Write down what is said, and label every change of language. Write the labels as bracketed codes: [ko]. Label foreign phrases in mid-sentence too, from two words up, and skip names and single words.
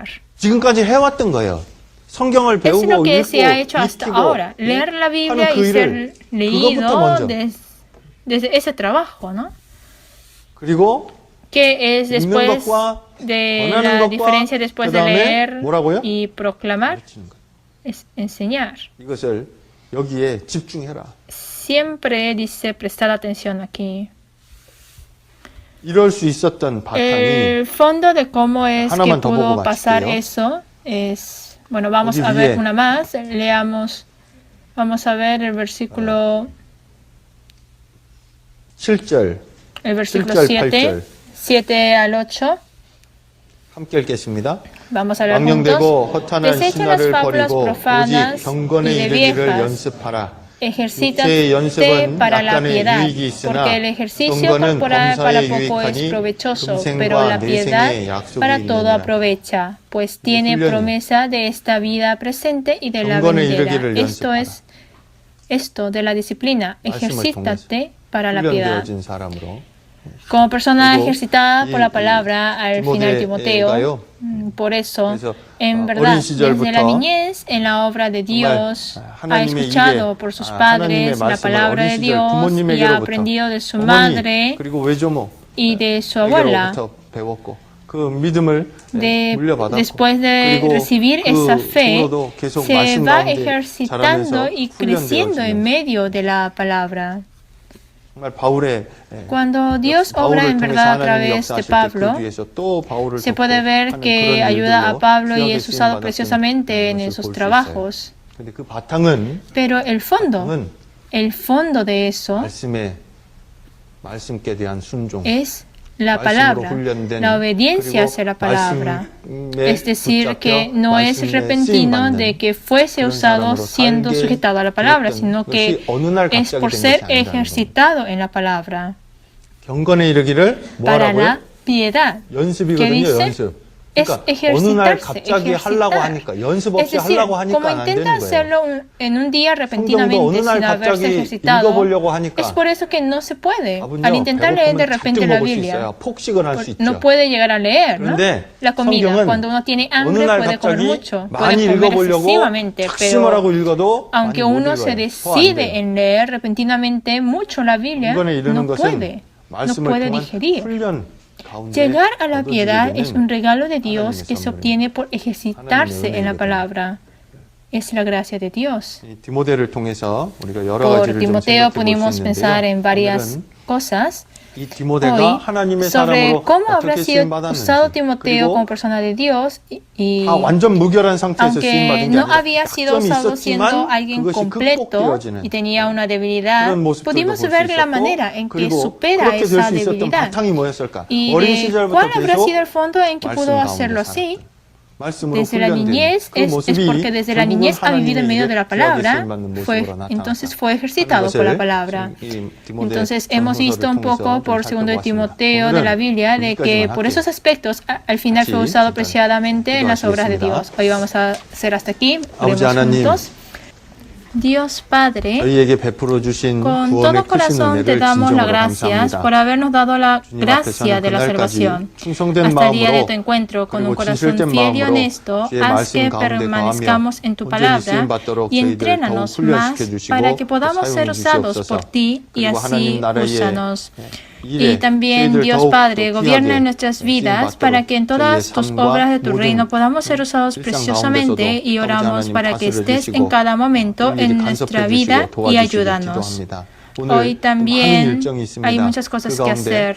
[ko] 지금까지 해왔던 거예요. 성경을 [es] Es [ko] 배우고 [es] lo que [ko] 읽고 [es] se ha hecho hasta [ko] 익히고 [es] ahora. Leer la Biblia [ko] 하는 그 [es] y [ko] 일을 [es] ser [ko] 그것부터 [es] leído [ko] 먼저. [es] desde ese trabajo, ¿no? [ko] 그리고 [es] Que es [ko] 읽는 [es] después [ko] 것과 [es] de [ko] 권하는 [es] la [ko] 것과 [es] diferencia después de [ko] 그다음에 [es] leer [ko] 뭐라고요? [es] y proclamar, [ko] 가르치는 것. [es] es enseñar. [ko] 이것을 여기에 집중해라. [es] Siempre dice prestar atención aquí. [ko] 이럴 수 있었던 바탕이 [es] El fondo de cómo es que [ko] 하나만 더 [es] pudo [ko] 보고 [es] pasar [ko] 마칠게요. [es] eso es, bueno, vamos [ko] 여기 [es] a ver [ko] 위에 [es] una más, leamos, vamos a ver el versículo, [ko] 7절, [es] el versículo [ko] 7절, 7, 8절 [es] 7 al 8, [ko] 함께 읽겠습니다. [es] vamos a leer [ko] 망령되고 [es] juntos. [ko] 허탄한 [es] Desecha las [ko] 신화를 [es] fábulas [ko] 버리고 [es] profanas [ko] 오직 경건에 [es] y de [ko] 이르기를 [es] viejas. [ko] 연습하라. 육체의 [es] Ejercítate [ko] 연습은 [es] para la [ko] 약간의 [es] piedad, [ko] 유익이 있으나 [es] porque el ejercicio [ko] 경건은 [es] corporal para [ko] 범사에 [es] poco es [ko] 유익하니 [es] provechoso, pero [ko] 금생과 [es] la piedad [ko] 내생의 약속이 [es] para todo [ko] 있느니라. [es] aprovecha, pues tiene [ko] 훈련이. [es] promesa de esta vida presente y de la [ko] 경건에 [es] venidera. [ko] 이르기를 [es] Esto es esto de la disciplina, [ko] 말씀을 [es] ejercítate para la piedad. [ko] 훈련되어진 사람으로 [es] Como persona [ko] 그리고 [es] ejercitada por la [ko] 이 [es] palabra al final Timoteo, [ko] 디모데가요. [es] por eso, [ko] 그래서 [es] en [ko] 어린 [es] verdad, desde la [ko] 시절부터 [es] niñez, en la obra de Dios, ha [ko] 하나님의 [es] escuchado [ko] 일에, [es] por sus [ko] 하나님의 [es] padres la [ko] 말씀을 [es] palabra [ko] 어린 [es] de [ko] 시절 [es] Dios y ha [ko] 부모님에게로부터 [es] aprendido de su [ko] 어머니 [es] madre [ko] 그리고 외조모 [es] y de su abuela. [ko] 에게로부터 배웠고 그 믿음을 물려받았고 [es] Después de [ko] 그리고 [es] recibir [ko] 그 [es] esa fe, [ko] 중으로도 계속 [es] se [ko] 말씀 [es] va [ko] 가운데 [es] ejercitando [ko] 자라면서 [es] y creciendo en [ko] 훈련되어지는 [es] medio de la palabra. [ko] 정말 바울의 [es] Cuando Dios obra en verdad a través de Pablo, se puede ver que ayuda a Pablo y es usado preciosamente en esos trabajos. [ko] 근데 그 바탕은 [es] Pero el fondo de eso [ko] 말씀께 대한 순종, [es] es la palabra, la obediencia hacia la palabra. Es decir, que no es repentino de que fuese usado siendo sujetado a la palabra, sino que es por ser ejercitado en la palabra. [ko] 경건에 이르기를 [es] Para [ko] 뭐라고요? [es] la piedad. [ko] 연습이거든요, [es] dice? [ko] 연습. [es] Es [ko] 그러니까 어느 날 [es] ejercitarse, [ko] 갑자기 하려고 [es] ejercitar. [ko] 하니까 연습 [es] Es [ko] 없이 [es] decir, [ko] 하려고 하니까 [es] como [ko] 안 되는 [es] intenta [ko] 거예요. [es] hacerlo en un día [ko] 성경도 [es] repentinamente [ko] 어느 날 [es] sin haberse [ko] 갑자기 [es] ejercitado, [ko] 읽어보려고 하니까 [es] es por eso que no se puede. [ko] 아버지요, [es] Al intentar leer de [ko] 배고프면 [es] repente [ko] 잔뜩 [es] la [ko] 먹을 수 [es] Biblia, [ko] 있어요. 폭식을 할 수 있죠. [es] no puede llegar a leer, ¿no? [ko] 그런데 [es] La comida, [ko] 성경은 [es] cuando uno tiene [ko] 어느 [es] hambre [ko] 날 [es] puede comer [ko] 갑자기 [es] mucho, [ko] 많이 [es] puede comer [ko] 읽어보려고 [es] excesivamente, [ko] 작심을 [es] pero [ko] 하고 읽어도 [es] aunque [ko] 많이 못 [es] uno se [ko] 읽어요. [es] decide en leer repentinamente mucho la Biblia, [ko] 경건에 이르는 [es] no [ko] 것은 [es] puede [ko] 말씀을 통한 [es] digerir. [ko] 훈련 가운데 [es] Llegar a la [ko] 얻어지게 [es] piedad [ko] 되는 [es] es un regalo de Dios [ko] 하나님의 [es] que se [ko] 선물입니다. [es] obtiene por ejercitarse en la [ko] 은혜거든요. [es] palabra. Es la gracia de Dios. [ko] 이 디모데를 통해서 우리가 여러 [es] Por [ko] 가지를 좀 [es] Timoteo [ko] 생각해 볼 [es] pudimos [ko] 수 [es] pensar en [ko] 있는데요. [es] varias [ko] 오늘은 [es] cosas [ko] 이 디모데가 [es] hoy [ko] 하나님의 [es] sobre [ko] 사람으로 [es] cómo habrá [ko] 어떻게 [es] sido [ko] 쓰임 받았는지 [es] usado Timoteo como [ko] 그리고 [es] persona de Dios y [ko] 다 완전 무결한 상태에서 쓰임 [es] aunque [ko] 받은 게 [es] no [ko] 아니라 [es] había sido [ko] 약점이 [es] usado siendo [ko] 있었지만 [es] alguien [ko] 그것이 [es] completo [ko] 극복되어지는 [es] y tenía una debilidad, [ko] 그런 모습들도 [es] pudimos [ko] 볼 수 [es] ver la [ko] 있었고 [es] manera en que [ko] 그리고 [es] supera [ko] 그렇게 될 [es] esa [ko] 수 있었던 [es] debilidad [ko] 바탕이 뭐였을까? [es] y [ko] 어린 [es] de [ko] 시절부터 [es] cuál habrá [ko] 계속 [es] sido el fondo en que pudo [ko] 말씀 [es] hacerlo [ko] 가운데 [es] así. [ko] 살았다. 말씀으로 [es] Desde la [ko] 훈련된 [es] niñez [ko] 그 [es] es [ko] 모습이 [es] porque desde la [ko] 결국은 [es] niñez ha vivido en medio de la [ko] 하나님에게 [es] palabra, [ko] 쓰임 받는 모습으로 나타났다. [es] entonces fue ejercitado por la palabra. Entonces hemos visto un poco por segundo de Timoteo de la Biblia de que por esos aspectos al final fue usado apreciadamente en las obras de Dios. Hoy vamos a hacer hasta aquí. Oremos juntos. Dios Padre, [ko] 저희에게 베풀어 주신 [es] con [ko] 구원의 [es] todo [ko] 크신 [es] corazón te [ko] 은혜를 [es] damos las [ko] 진정으로 [es] gracias [ko] 감사합니다. [es] por habernos dado la [ko] 주님 [es] gracia [ko] 앞에서는 [es] de la [ko] 그날까지 [es] salvación. [ko] 충성된 [es] Hasta el día de [ko] 마음으로 [es] tu encuentro con un [ko] 그리고 [es] corazón [ko] 진실된 [es] fiel y [ko] 마음으로 [es] honesto, [ko] 주의 [es] haz [ko] 말씀 [es] que [ko] 가운데 [es] permanezcamos en tu [ko] 온전히 [es] palabra [ko] 쓰임받도록 [es] y [ko] 저희들을 [es] entrénanos [ko] 더욱 훈련시켜 [es] más [ko] 주시고 [es] para que [ko] 또 [es] podamos ser [ko] 사용해 [es] usados [ko] 주시옵소서. [es] por ti y [ko] 그리고 하나님 [es] así [ko] 나라의 [es] úsanos. Y también Dios Padre gobierna en nuestras vidas para que en todas tus obras de tu reino podamos ser usados preciosamente, y oramos para que estés en cada momento en nuestra vida y ayúdanos. Hoy también hay muchas cosas que hacer.